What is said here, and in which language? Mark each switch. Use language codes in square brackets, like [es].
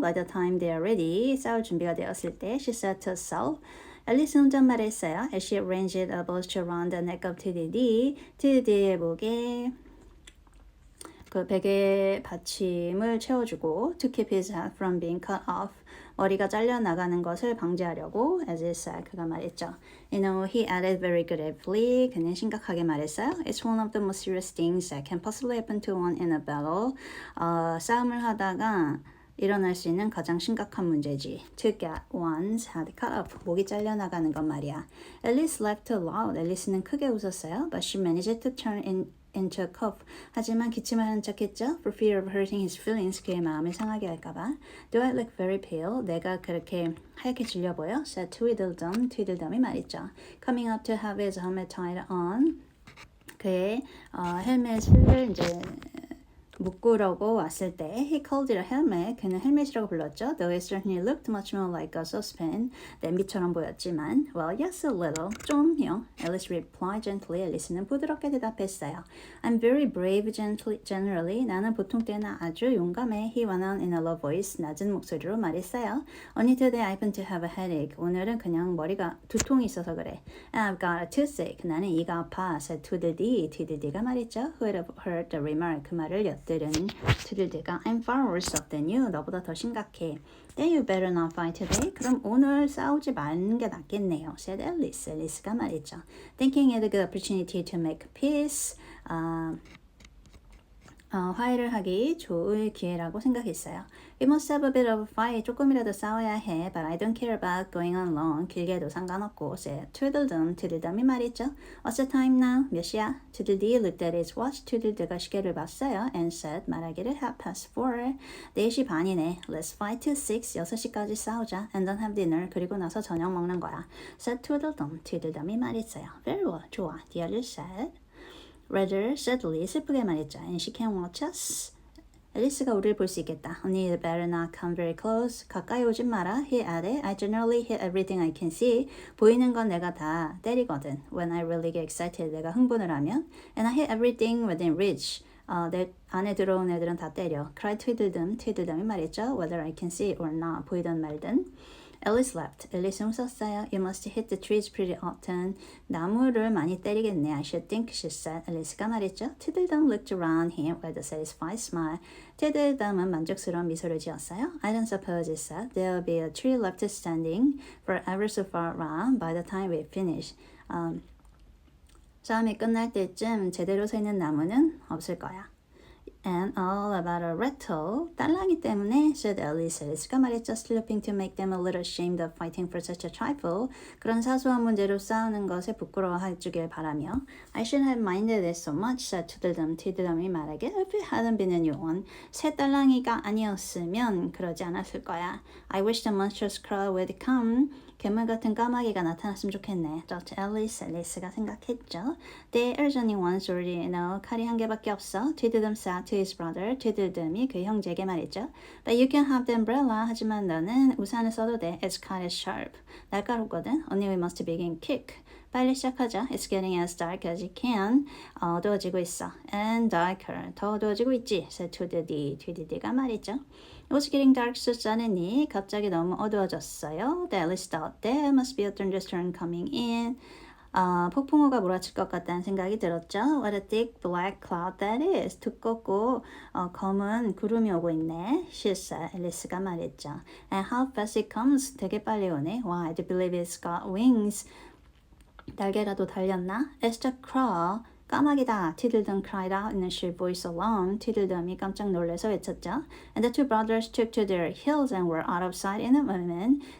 [en] By the time they are ready, [ko] 싸울 준비가 되었을 때, [en] she said to herself. [ko] 앨리스 혼잣말했어요. [en] As she arranged a bolster around the neck of TDD, [ko] TDD의 목에 그 베개 받침을 채워주고 [en] to keep his head from being cut off. [ko] 머리가 잘려나가는 것을 방지하려고 [en] as it said, [ko] 그가 말했죠. [en] You know, he added very gravely. [ko] 그는 심각하게 말했어요. [en] It's one of the most serious things that can possibly happen to one in a battle. [ko] 싸움을 하다가 일어날 수 있는 가장 심각한 문제지. [en] To get one's head cut off. [ko] 목이 잘려나가는 건 말이야. [en] Alice laughed aloud. [ko] 앨리스는 크게 웃었어요. [en] But she managed to turn into a cough. [ko] 하지만 기침을 하는 척했죠. [en] For fear of hurting his feelings. [ko] 그의 마음을 상하게 할까봐. [en] Do I look very pale? [ko] 내가 그렇게 하얗게 질려 보여? [en] Said Tweedledum. [ko] Tweedledum이 말했죠. [en] Coming up to have his helmet tied on. [ko] 그의 헬멧을 이제 묶으려고 왔을 때 [en] he called it a helmet. [ko] 그는 헬멧이라고 불렀죠. [en] Though it certainly looked much more like a saucepan. [ko] 냄비처럼 보였지만 [en] well, yes, a little. [ko] 좀요. [en] Alice replied gently. [ko] 앨리스는 부드럽게 대답했어요. [en] I'm very brave generally. [ko] 나는 보통 때는 아주 용감해. [en] He went on in a low voice. [ko] 낮은 목소리로 말했어요. [en] Only today I happen to have a headache. [ko] 오늘은 그냥 머리가 두통이 있어서 그래. [en] And I've got a toothache. [ko] 나는 이가 아파. [en] said Tweedledee. [ko] Tweedledee가 말했죠. [en] Who had heard the remark. [ko] 그 말을 들은 Tweedledee가 [en] I'm far worse off than you. [ko] 너보다 더 심각해. [en] Then you better not fight today. [ko] 그럼 오늘 싸우지 말는 게 낫겠네요. [en] said Alice. [ko] 앨리스가 말했죠. [en] Thinking it a good opportunity to make peace. [ko] 화해를 하기 좋을 기회라고 생각했어요. [en] We must have a bit of a fight. [ko] 조금이라도 싸워야 해. [en] But I don't care about going on long. [ko] 길게도 상관없고. [en] said Tweedledum. [ko] Tweedledum이 말했죠. [en] What's the time now? [ko] 몇 시야? [en] Tweedledee looked at his watch. [ko] Tweedledee가 시계를 봤어요. [en] And said [ko] 말하기를 [en] 4:30. [ko] 4시 반이네. [en] Let's fight till 6. [ko] 6시까지 싸우자. [en] And then have dinner. [ko] 그리고 나서 저녁 먹는 거야. [en] said Tweedledum. [ko] Tweedledum이 말했어요. [en] Very well. [ko] 좋아. [en] The other said. Rather sadly, [ko] 슬프게 말했죠. [en] And she can watch us. [ko] 앨리스가 우리를 볼 수 있겠다. [en] Only you better not come very close. [ko] 가까이 오진 마라. [en] He added, I generally hit everything I can see. [ko] 보이는 건 내가 다 때리거든. [en] When I really get excited, [ko] 내가 흥분을 하면. [en] And I hit everything within reach. [ko] 내 안에 들어온 애들은 다 때려. Cry tweedledum이 말했죠. [en] Whether I can see it or not. [ko] 보이든 말든. [en] Alice laughed. [ko] 앨리스는 웃었어요. [en] You must hit the trees pretty often. [ko] 나무를 많이 때리겠네. [en] I should think, she said. [ko] 앨리스가 말했죠. [en] Tweedledum looked around him with a satisfied smile. [ko] Tweedledum은 만족스러운 미소를 지었어요. [en] I don't suppose, he said, there'll be a tree left standing for ever so far around by the time we finish. [ko] 싸움이 끝날 때쯤 제대로 서 있는 나무는 없을 거야. [en] And all about a rattle. [ko] 딸랑이 때문에, [en] said Alice. [ko] 앨리스가 말했죠. [en] Still hoping to make them a little ashamed of fighting for such a trifle. [ko] 그런 사소한 문제로 싸우는 것에 부끄러워해 주길 바라며. [en] I shouldn't have minded it so much, said Tweedledum. [ko] Tweedledum이 말하길. [en] If it hadn't been a new one. [ko] 새 딸랑이가 아니었으면 그러지 않았을 거야. [en] I wish the monstrous crow would come. [ko] 괴물 같은 까마귀가 나타났으면 좋겠네. Dr. 앨리스가 생각했죠. [en] There's only one sword, you know. [ko] 칼이 한 개밖에 없어. [en] Tweedledum said to his brother. [ko] Tweedledum이 그 형제에게 말했죠. [en] But you can have the umbrella. [ko] 하지만 너는 우산을 써도 돼. [en] Its cut is sharp. 날카롭거든. Only we must begin quick. [ko] 빨리 시작하자. [en] It's getting as dark as it can. [ko] 어두워지고 있어. [en] And darker. [ko] 더 어두워지고 있지. [en] said Tweedledee. [ko] Tweedledee가 말했죠. [en] It was getting dark so suddenly. [ko] 갑자기 너무 어두워졌어요. [en] The Alice thought there must be a thunderstorm coming in. [ko] 폭풍우가 몰아칠 것 같다는 생각이 들었죠. [en] What a thick black cloud that is. [ko] 두껍고 검은 구름이 오고 있네. [en] She said. [ko] 앨리스가 말했죠. [en] And how fast it comes. [ko] 되게 빨리 오네. [en] Why, I do believe it's got wings. [ko] 날개라도 달렸나? [en] It's the crow. [ko] 까마귀다. [en] Tweedledum cried out in a shrill voice alone. [ko] Tweedledum이 깜짝 놀라서 외쳤죠. [en] And the two brothers took to their heels and were out of sight in a moment.